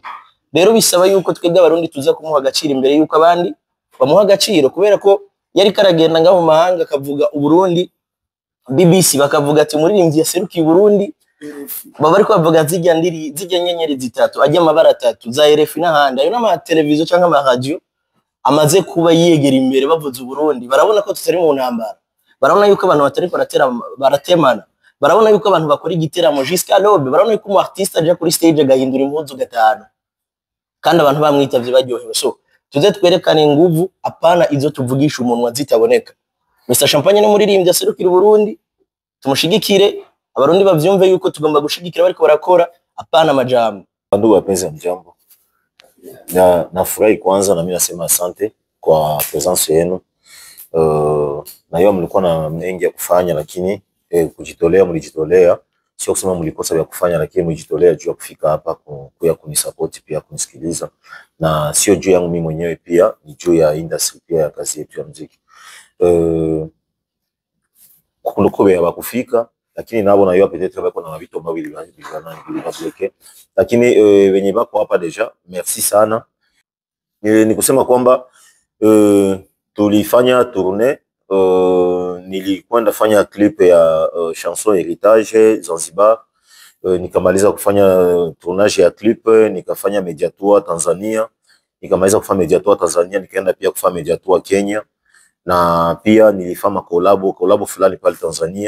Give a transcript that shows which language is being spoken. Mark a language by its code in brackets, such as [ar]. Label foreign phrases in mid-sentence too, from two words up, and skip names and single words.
[rn] Rero bisaba yuko twebwe abarundi tuza kumuha agaciro imbere yuko abandi bamuha agaciro, kubera ko yari karagenda ngaho mu mahanga akavuga u Burundi, BBC bakavuga ati umuririmbyi yaserukiye u Burundi, baba ariko bavuga zijya nyenyeri zitatu ajya amabara atatu za RFI n'ahandi, ayo n'ama televiziyo cyangwa ama radio amaze kuba yegera imbere bavuze u Burundi. Barabona ko tutari mu ntambara, barabona yuko abantu batari baratemana, barabona yuko abantu bakora igiteramo [fr] jusqu'à l'aube, [rn] barabona yuko umu artiste aje kuri stage agahindura impuzu gatanu kandi abantu bamwitavye baryohewe. So tuze twerekane inguvu, apana izo tuvugisha umuntu wazitaboneka. Mr Champagne no muririmbyi aserukira u Burundi, tumushigikire, abarundi bavyumve yuko tugomba gushigikira bariko barakora, apana majambo. [sw] Ndugu wapenzi wa mjambo, nafurahi kwanza na mimi nasema asante kwa presence yenu. Na hiyo mlikuwa na mengi ya kufanya, lakini kujitolea mlijitolea, sio kusema mlikosa ya kufanya, lakini mlijitolea juu ya kufika hapa kuya kunisupport pia kunisikiliza, na sio juu yangu mimi mwenyewe, pia ni juu ya industry pia ya kazi yetu ya muziki. Kukunduko ya bakufika, lakini nabo na hiyo peut-être bako na vitu ambavyo vilibloke, lakini wenye bako hapa [fr] deja merci [sw] sana. Ni kusema kwamba tulifanya tournée, nilikwenda fanya clip ya chanson Heritage Zanzibar, nikamaliza kufanya tournage ya clip, nikafanya [en] media tour [sw] Tanzania, nikamaliza kufanya [en] media tour [sw] Tanzania, nikaenda pia kufanya [en] media tour [sw] Kenya, na pia nilifanya collab fulani pale Tanzania.